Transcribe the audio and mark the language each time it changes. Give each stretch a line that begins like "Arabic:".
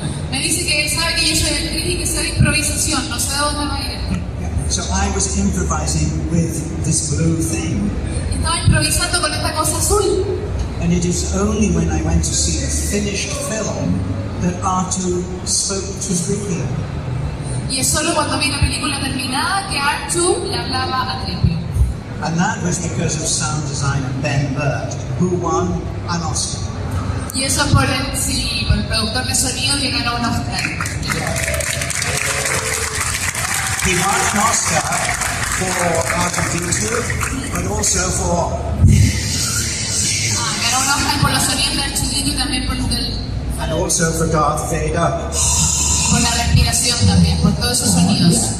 Spanish: Me dice que él sabe que yo soy actriz y que sé de improvisación, no sé de dónde va a ir.
English: So I was improvising with this blue thing.
Spanish: Estaba improvisando con esta cosa azul.
English: And it is only when I went to see the finished film that R2 spoke to 3PO.
Spanish: Y es solo cuando vi la película terminada que R2 le hablaba a 3PO.
English: And that was because of sound designer Ben Burt, who won an Oscar.
Spanish: Y eso por el productor de sonido que ganó un Oscar.
English: He won an Oscar for R2D2, but also for...
Spanish: Ganó un Oscar por los sonidos de R2D2 y también por los del...
English: And also for Darth Vader.
Spanish: Por la respiración también, por todos esos sonidos.